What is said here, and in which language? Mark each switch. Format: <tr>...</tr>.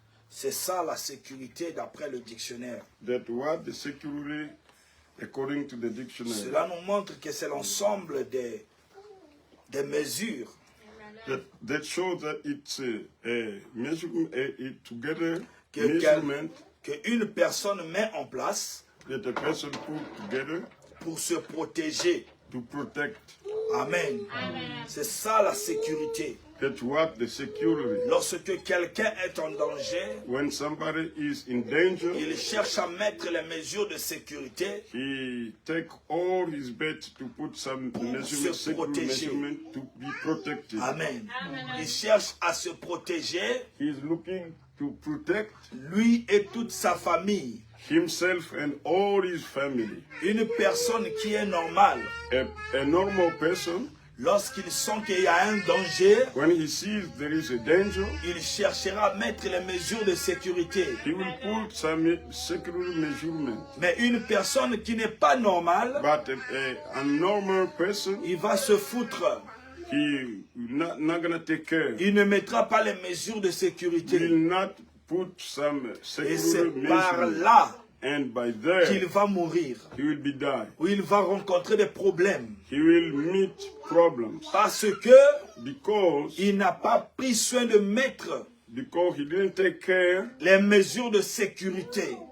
<fr>C'est ça la sécurité d'après le dictionnaire.</fr> <en>That what the security according to the dictionary.</en> <fr>Cela nous montre que c'est l'ensemble des mesures.</fr> <en>That shows that it's a measurement, together measurement</en> <fr>qu'une personne met en place</fr> <en>that a person put together</en> <fr>pour se protéger.</fr> <en>To protect.</en> <fr>Amen. C'est ça la sécurité.</fr> <en>That's what the security.</en> <fr>Lorsque quelqu'un est en danger,</fr> <en>when somebody is in danger,</en> <fr>il cherche à mettre les mesures de sécurité.</fr> <en>He take all his best to put some measurement to be protected.</en> <fr>Amen. Il cherche à se protéger.</fr> <en>He is looking to protect</en> <fr>lui et toute sa famille.</fr> <en>Himself and all his family.</en> <fr>Une personne qui est normale.</fr> <en>A normal person.</en> <fr>Lorsqu'il sent qu'il y a un danger,</fr> <en>when he sees there is a danger,</en> <fr>il cherchera à mettre les mesures de sécurité.</fr> <en>He will put some security measurement.</en> <fr>Mais une personne qui n'est pas normale,</fr> <en>but a normal person,</en> <fr>il va se foutre.</fr> <en>He not gonna take care.</en> <fr>Il ne mettra pas les mesures de sécurité.</fr> <en>Will not put some security</en> <fr>et c'est par là qu'il va mourir.</fr> <en>He will be die.</en> <fr>Où il va rencontrer des problèmes.</fr> <en>He will meet problems.</en> <fr>Parce que</fr> <en>because</en> <fr>il n'a pas pris soin de mettre</fr> <en>he didn't take care</en> <fr>les mesures de sécurité.</fr>